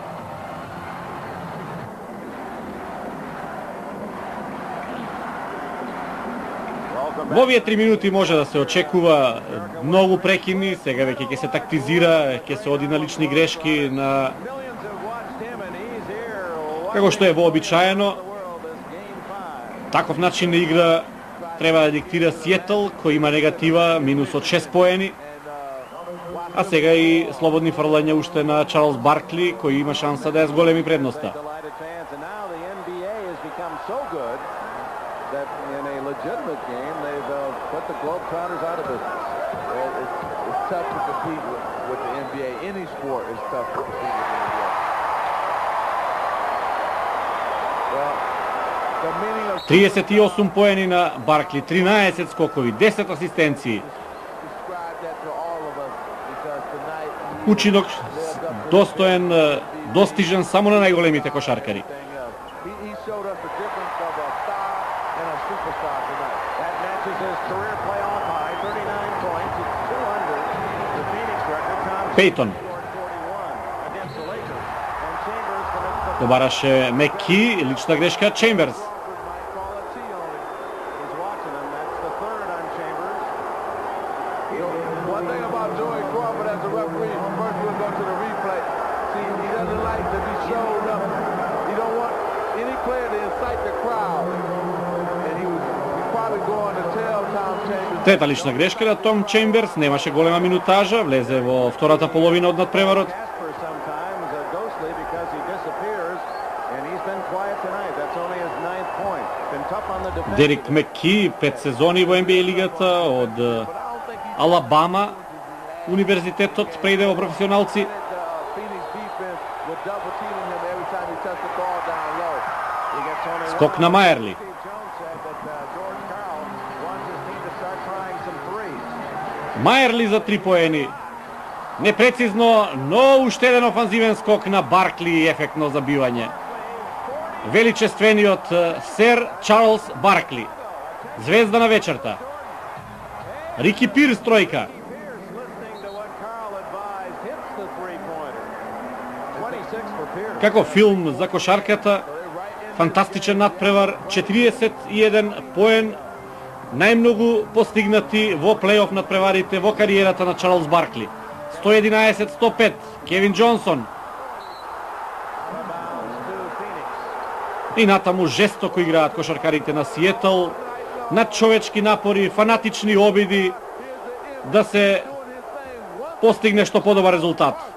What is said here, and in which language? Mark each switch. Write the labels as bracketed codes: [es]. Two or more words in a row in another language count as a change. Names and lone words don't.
[mk] Во овие 3 минути може да се очекува многу прекини, сега веќе ќе се тактизира, ќе се оди на лични грешки, на како што е вообичаено. Таков начин на игра треба да диктира Сиетл, кој има негатива, минус од 6 поени. А сега и слободни фрлања уште на Чарлс Баркли, кој има шанса да ја зголеми предноста. [en] Tough to compete with the NBA. Any sport is tough to compete with the NBA. Well, the meaning of [mk] 38 поени на Баркли, 13 скокови, 10 асистенции. [en] describe that to all of us because tonight [mk] Учинок достоен, достижен само на најголемите кошаркари. [en] he showed us the difference of a star and a superstar tonight. That matches his career playoff high, 39 points. It's 200. The Phoenix record. Tom Пейтон. scored 41 against the Lakers. And Chambers finished the [mk] Добараше Меки, лична грешка Чемберс. [en] might call it T on him. He's watching him. That's the third on Chambers. One thing about Joey Crawford as a referee, first we'll go to the replay. See, he doesn't like to be showed up. He don't want any player to incite the crowd. And he's probably going to tell Tom Chambers. [mk] Трета лична грешка на Том Чемберс, немаше голема минутажа, влезе во втората половина од надпреварот. [en] Casper sometimes ghostly because he disappears, and he's been quiet tonight. That's only his 9th point. Been tough on the defense. [mk] Дерик Меки, 5 сезони во NBA лигата од [en] But I don't think he [mk] Алабама, универзитетот, преиде во професионалци. [en] Phoenix defense with double teaming him every time he touched the ball down low. He gets only [mk] Скок на Маерли. [en] Steve Jones said that George Karl wants his team to start trying some threes. [mk] Маерли за 3 поени. Непрецизно, но уште еден офанзивен скок на Баркли и ефектно забивање. Величествениот сер Чарлс Баркли. Звезда на вечерта. Рики Пирс тројка. [en] Pierce, listening to what Karl advised, hits the three-pointer. 26 for Pierce. [mk] Како филм за кошарката, фантастичен надпревар, 41 поен, најмногу постигнати во плейоф надпреварите во кариерата на Чарлс Баркли. 111-105, Кевин Джонсон. И натаму жестоко играат кошаркарите на Сиетл, надчовечки напори, фанатични обиди да се постигне што подобар резултат.